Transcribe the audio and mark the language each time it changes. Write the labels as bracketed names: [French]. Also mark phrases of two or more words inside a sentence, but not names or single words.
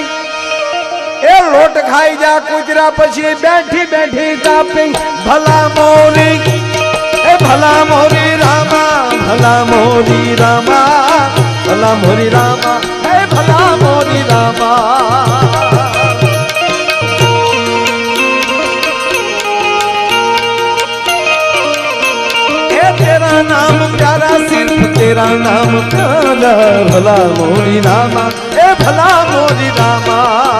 [Gujarati] એ લોટ ખાઈ જા કૂતરા પછી બેઠી બેઠી કાપી. ભલા મોરી, એ ભલા મોરી રામા, ભલા મોરી રામા, ભલા મોરી રામા, એ ભલા મોરી રામા. [Hindi] तेरा नाम प्यारा सिर्फ तेरा नाम प्यारा. [Gujarati] ભલા મોરી રામા, એ ભલા મોરી રામા.